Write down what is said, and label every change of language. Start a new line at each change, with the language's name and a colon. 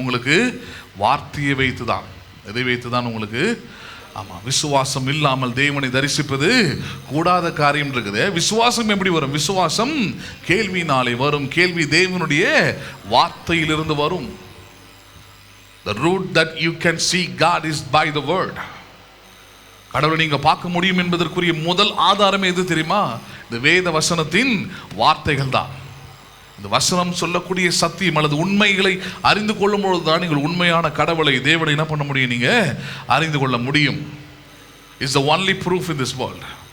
Tamil: உங்களுக்கு வார்த்தையை வைத்து தான். எதை வைத்து தான் உங்களுக்கு? ஆமாம், விசுவாசம் இல்லாமல் தேவனை தரிசிப்பது கூடாத காரியம் இருக்குது. விசுவாசம் எப்படி வரும்? விசுவாசம் கேள்வினாலே வரும், கேள்வி தேவனுடைய வார்த்தையிலிருந்து வரும்.
English: The root that you can see God is by the word.
Tamil: கடவுளை நீங்க பார்க்க முடியும் என்பதற்குரிய முதல் ஆதாரம் எது தெரியுமா? இந்த வேத வசனத்தின் வார்த்தைகள் தான். இந்த வசனம் சொல்லக்கூடிய சத்தியம் அல்லது உண்மைகளை அறிந்து கொள்ளும் பொழுதுதான் நீங்கள் உண்மையான கடவுளை, தேவனை என்ன பண்ண முடியும்? நீங்க அறிந்து கொள்ள முடியும்.
English: Is the only proof in this world.